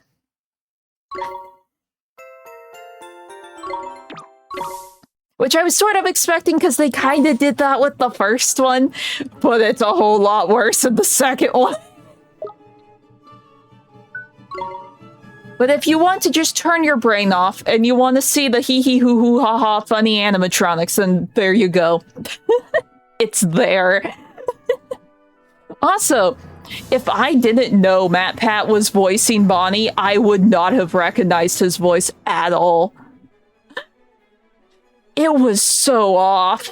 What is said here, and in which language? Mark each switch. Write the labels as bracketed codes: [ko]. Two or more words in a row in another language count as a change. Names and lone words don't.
[en] Which I was sort of expecting because they kind of did that with the first one, but it's a whole lot worse in the second one. But if you want to just turn your brain off and you want to see the hee hee hoo hoo ha ha funny animatronics, then there you go. It's there. Also, if I didn't know MatPat was voicing Bonnie, I would not have recognized his voice at all. It was so off.